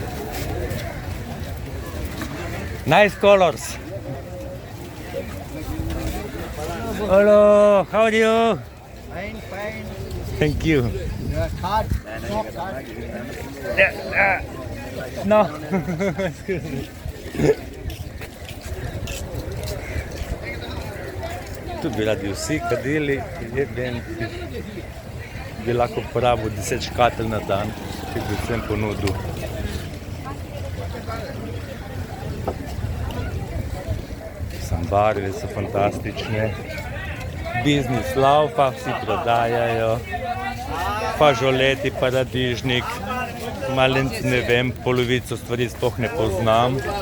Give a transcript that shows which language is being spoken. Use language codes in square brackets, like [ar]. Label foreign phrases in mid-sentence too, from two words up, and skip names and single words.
[en] Nice colors. Hello, how are you? Fine. Thank you. Card. No. Excuse me. [sl] Tu bi radi vsi kadili, bi lahko porabil 10 škatelj na dan, ki bi vsem ponudil. Barve so fantastične, biznis laufa, vsi prodajajo, fažoleti, paradižnik, malenc ne vem, polovico stvari sploh ne poznam.